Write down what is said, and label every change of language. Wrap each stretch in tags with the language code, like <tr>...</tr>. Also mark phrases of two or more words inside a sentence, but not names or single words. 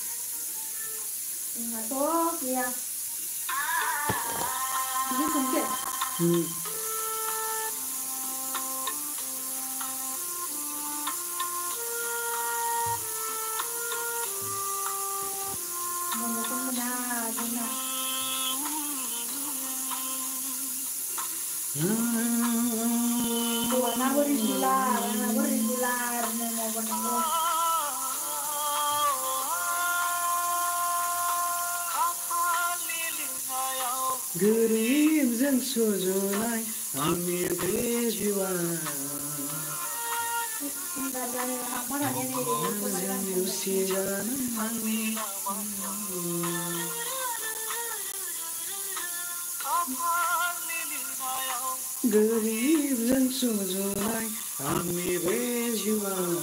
<brx>जोंहाथ' गैया बिदि संसै बन्द'खौ मोना जोंना hawanago regular na mabango गरिबजों सुजुनाय आंनि बे जिउआ गरिबजों सुजुनाय आंनि बे जिउआ</brx>